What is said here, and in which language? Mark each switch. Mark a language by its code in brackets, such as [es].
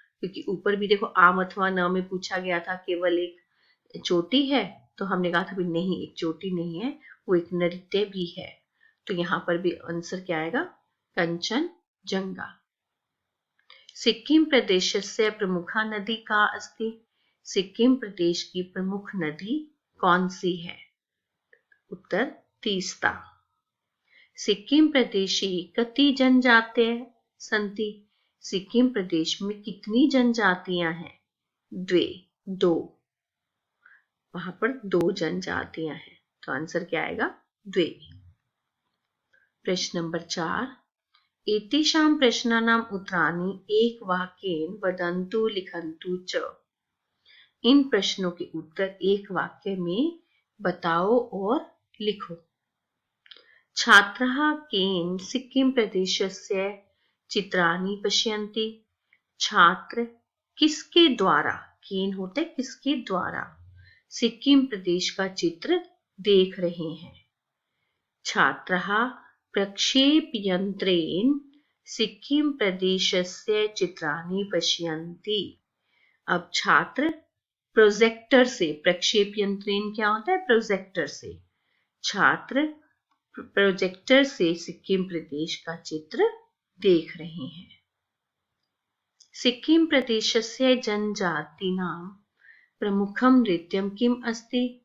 [hi] क्योंकि ऊपर भी देखो आम अथवा न में पूछा गया था केवल एक चोटी है, तो हमने कहा था भी नहीं, एक चोटी नहीं है, वो एक नृत्य भी है। तो यहाँ पर भी आंसर क्या आएगा? कंचनजंगा। [sa] सिक्किम प्रदेशस्य प्रमुखा नदी का अस्ति। [hi] सिक्किम प्रदेश की प्रमुख नदी कौन सी है? उत्तर तीस्ता। [sa] सिक्किम प्रदेशे कति जनजातयः सन्ति। [hi] सिक्किम प्रदेश में कितनी जनजातियां हैं? दो। वहां पर 2 जनजातियां हैं, तो आंसर क्या आएगा? 2। [sa] प्रश्न नंबर 4, एतेषां प्रश्नानाम् उत्तराणि एकवाक्येन वदन्तु लिखन्तु च। [hi] इन प्रश्नों के उत्तर एक वाक्य में बताओ और लिखो। [sa] छात्राः केन सिक्किम प्रदेशस्य चित्राणि पश्यन्ति। [hi] छात्र किसके द्वारा, केन होता है किसके द्वारा, सिक्किम प्रदेश का चित्र देख रहे हैं। [sa] छात्राः प्रक्षेपयन्त्रेण सिक्किम प्रदेशस्य चित्राणि पश्यन्ति। [hi] अब छात्र प्रोजेक्टर से, प्रक्षेप यंत्रेण क्या होता है? प्रोजेक्टर से। छात्र प्रोजेक्टर से सिक्किम प्रदेश का चित्र देख रहे हैं। [sa] सिक्किम प्रदेशस्य जनजातीनां प्रमुखम नृत्यम किम अस्ति।